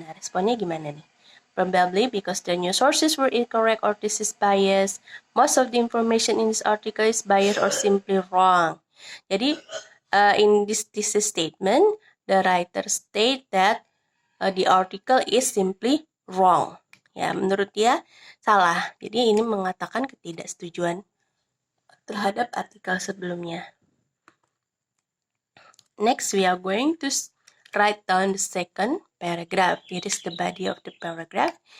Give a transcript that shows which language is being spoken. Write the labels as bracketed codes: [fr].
[id] Nah, responnya gimana nih? [en] Probably because the news sources were incorrect or this is biased. Most of the information in this article is biased or simply wrong. Jadi, in this thesis statement, the writer state that the article is simply wrong. [id] Ya, menurut dia salah. Jadi ini mengatakan ketidaksetujuan terhadap artikel sebelumnya. [en] Next, we are going to write down the second paragraph. Here is the body of the paragraph.